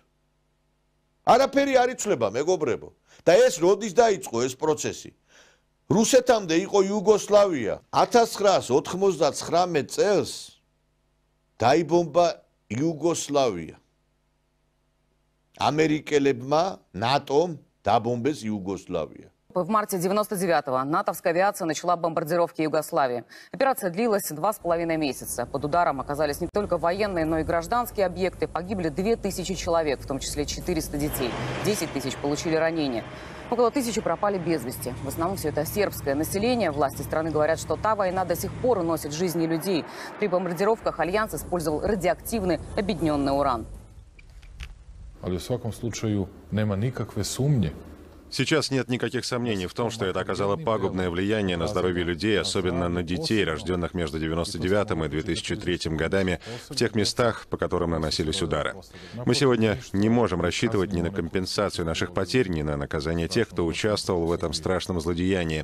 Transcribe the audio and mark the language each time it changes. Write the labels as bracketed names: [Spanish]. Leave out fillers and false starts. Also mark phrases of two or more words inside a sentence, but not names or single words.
[Georgian] არაფერი არ იცვლება, მეგობრებო. და ეს როდის დაიწყო ეს პროცესი? რუსეთამდე იყო იუგოსლავია. 1999 წელს დაიბომბა იუგოსლავია. ამერიკელებმა, ნატომ დაბომბეს იუგოსლავია. [Russian] В марте 1999-го натовская авиация начала бомбардировки Югославии. Операция длилась 2,5 месяца. Под ударом оказались не только военные, но и гражданские объекты. Погибли 2000 человек, в том числе 400 детей. 10 тысяч получили ранения. Около 1000 пропали без вести. В основном все это сербское население. Власти страны говорят, что та война до сих пор уносит жизни людей. При бомбардировках Альянс использовал радиоактивный объединенный уран. [Serbian] Ali u svakom slučaju nema nikakve sumnje. [Russian] Сейчас нет никаких сомнений в том, что это оказало пагубное влияние на здоровье людей, особенно на детей, рожденных между 1999 и 2003 годами, в тех местах, по которым наносились удары. Мы сегодня не можем рассчитывать ни на компенсацию наших потерь, ни на наказание тех, кто участвовал в этом страшном злодеянии.